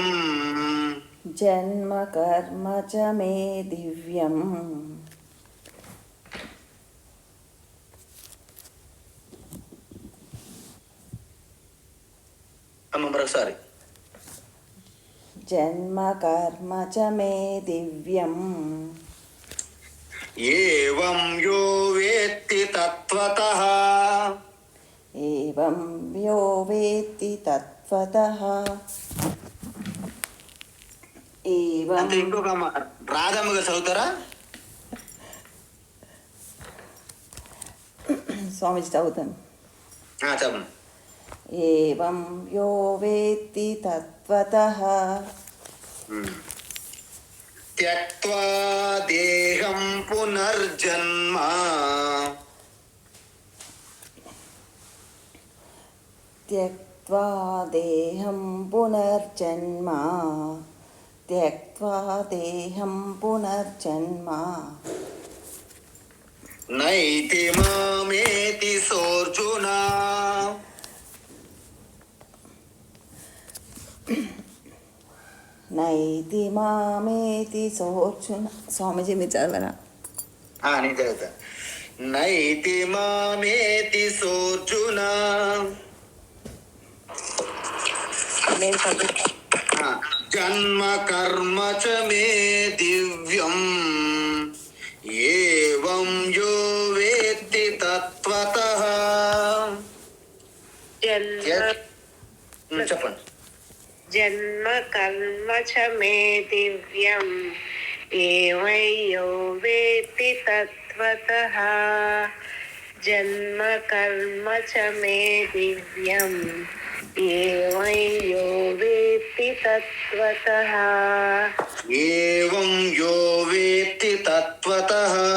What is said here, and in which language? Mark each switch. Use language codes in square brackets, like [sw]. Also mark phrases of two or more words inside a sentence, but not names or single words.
[sa] జన్మ కర్మ చ మే దివ్యం, [te] మరొకసారి. [sa] జన్మ కర్మ చ మే దివ్యం, ఏవం యో వేత్తి తత్వతః, ఏవం యో వేత్తి తత్వతః, ఏవం. [te] అంటే ఇంకొక రాధమ్మగా చదువుతారా? స్వామిజీ చదువుతాను. చెప్పండి. [sa] ఏవం యో వేత్తి తత్వతః త్యక్త్వా దేహం పునర్జన్మ త్యక్త్వా దేహం పునర్జన్మ త్యక్త్వా దేహం పునర్జన్మ నైతి మామేతి సోర్జున. నైతి మామేతి సోర్జున. [te] స్వామీజీ మీరు చదవరా? నేను చదువుతా. [sa] నైతి మామేతి సోర్జున. జన్మ కర్మ చ మే దివ్యం ఏవం యో వేత్తి తత్వతః. [te] చెప్పండి. [sa] జన్మ కర్మ చ మే దివ్యం ఏవం యో వేత్తి తత్వతః. జన్మ కర్మ చ మే దివ్యం ఏవం యో వేత్తి తత్వతః. ఏవం యో వేత్తి తత్వతః.